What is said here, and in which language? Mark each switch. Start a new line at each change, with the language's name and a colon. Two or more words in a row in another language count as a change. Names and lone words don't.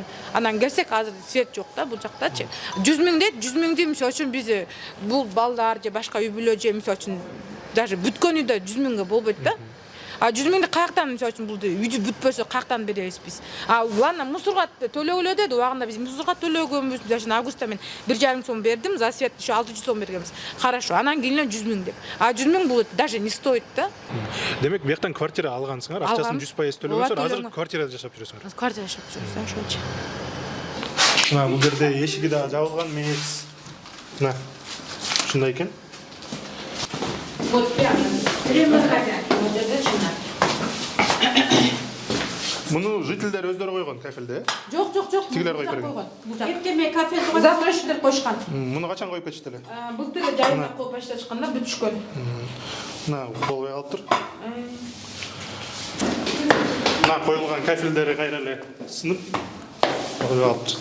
Kyrgyz: Анан келсек азыр свет жок да бул жактачы. 100 000 дейт, 100 000 мисалы үчүн биз бул балдар же башка үй бүлө же мисалы үчүн даже бүткөн үйдө 100 000 болбойт да. А 100 000 каяктан мисалы үчүн бул үйдү бүтпөсө каяктан беребиз биз?
Russian: А ладно,
Kyrgyz: мусорга төлөгүлө деди, убагында биз мусорга төлөгөнбүз. Мисалы августта мен 1,5 сом бердим,
Russian: за свет еще 600
Kyrgyz: сом бергенбиз. Хорошо, анан кийин 100 000 деп. А 100 000 бул
Russian: даже не стоит
Kyrgyz: да. Демек бияктан квартира алгансыңар, акчасын 100% төлөгөнсүңөр, азыр квартирада жашап жүрөсүңөр. Квартирада жашап жүрөбүз, ошочу. Мына бул жерде эшиги да жабылган эмес. Мына ушундай экен.
Russian: Вот прямо. Прямо хозяин. Вот это чина.
Kyrgyz: Муну жительдер өздөрү койгон кафелде, э? Жок. Тигилер коюп берген. Эртеме кафе застройщиктер койшкан. Муну качан коюп кетишти эле? Былтыр жайында коюп башташканда бүтүшкөн. Мына болбой калыптыр. Мына коюлган кафелдери кайра эле сынып болбой калыптыр.